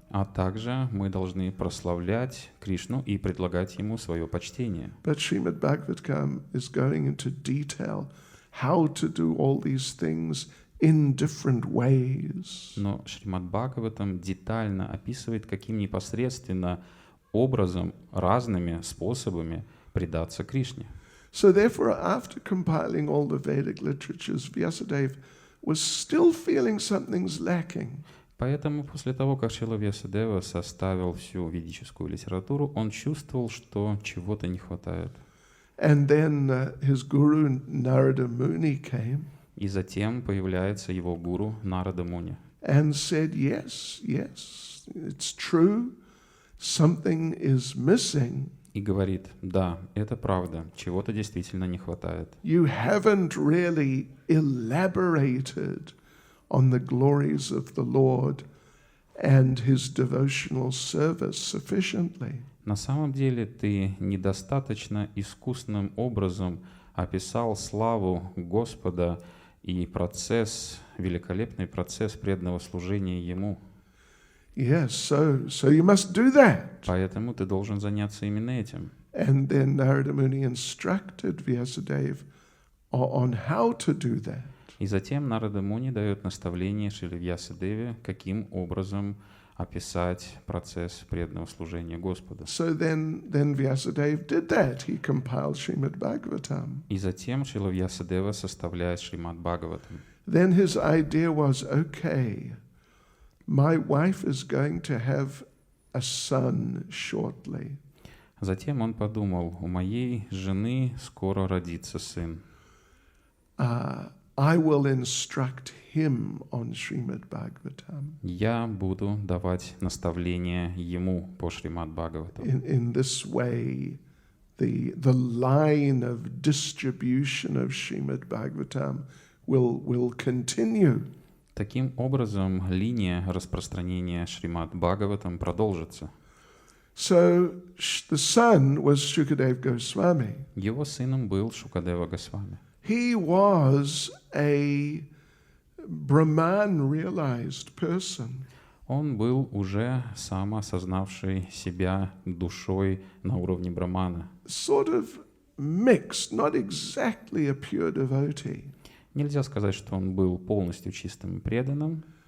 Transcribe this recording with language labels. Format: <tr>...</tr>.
<ru>А также мы должны прославлять Кришну и предлагать Ему свое почтение.</ru> <en>But Srimad Bhagavatam is going into detail how to do all these things in different ways.</en> <ru>Но Шримад Бхагаватам детально описывает, каким непосредственно образом, разными способами предаться Кришне.</ru> <en>So therefore, after compiling all the Vedic literatures, Vyasadeva was still feeling something's lacking.</en> <ru>Поэтому после того, как Шрила Вьясадева составил всю ведическую литературу, он чувствовал, что чего-то не хватает.</ru> <en>And then his guru Narada Muni came.</en> <ru>И затем появляется его гуру Нарада Муни.</ru> <en>And said, yes, it's true, something is missing.</en> <ru>И говорит, да, это правда, чего-то действительно не хватает.</ru> <en>You haven't really elaborated on the glories of the Lord and His devotional service sufficiently.</en> <ru>На самом деле ты недостаточно искусным образом описал славу Господа и великолепный процесс преданного служения Ему.</ru> <en>Yes, so you must do that.</en> <ru>Поэтому ты должен заняться именно этим.</ru> <en>And then Narada Muni instructed Vyasadeva on how to do that.</en> <ru>И затем Нарада Муни дает наставление Шриле Вьясадеве, каким образом описать процесс преданного служения Господу.</ru> <en>So then Vyasadeva did that. He compiled Srimad Bhagavatam.</en> <ru>И затем Шрила Вьясадева составляет Шримад Бхагаватам.</ru> <en>Then his idea was, okay, my wife is going to have a son shortly.</en> <ru>Затем он подумал, у моей жены скоро родится сын.</ru> <en>I will instruct him on Srimad Bhagavatam.</en> <ru>Я буду давать наставления ему по Шримад Бхагаватам.</ru> <en>In this way, the line of distribution of Srimad Bhagavatam will continue.</en> <ru>Таким образом, линия распространения Шримад Бхагаватам продолжится.</ru> <en>So the son was Shukadeva Goswami.</en> <ru>Его сыном был Шукадева Госвами.</ru> <en>He was a Brahman-realized person.</en> <ru>Он был уже самоосознавший себя душой на уровне Брамана.</ru> <en>Sort of mixed, not exactly a pure devotee.</en> <ru>Нельзя сказать, что он был полностью чистым и преданным.</ru>